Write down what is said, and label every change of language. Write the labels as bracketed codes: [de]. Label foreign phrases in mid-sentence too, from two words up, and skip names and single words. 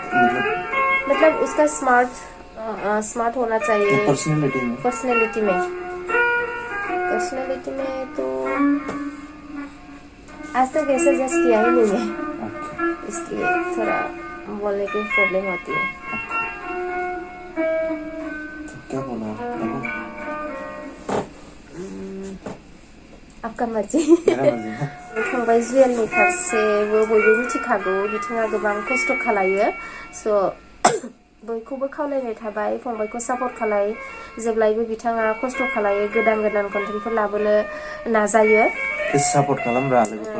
[hi] मतलब उसका स्मार्ट होना चाहिए पर्सनैलिटी में तो आज तक ऐसा जज किया ही नहीं है इसलिए थोड़ा बोलने की प्रॉब्लम होती है क्या बोला आपका मर्जी [brx] फंबाय जुवेलनि फारसेबो बयबो मिथिखागौ बिथाङा गोबां खस्थ' खालायो स' बयखौबो खावलायनाय थाबाय फंबायखौ सापर्ट खालाय जेब्लायबो बिथाङा खस्थ' खालायो गोदान कन्टेन्टफोर लाबोनो नाजायो सापर्ट खालामब्रा लोगोफोर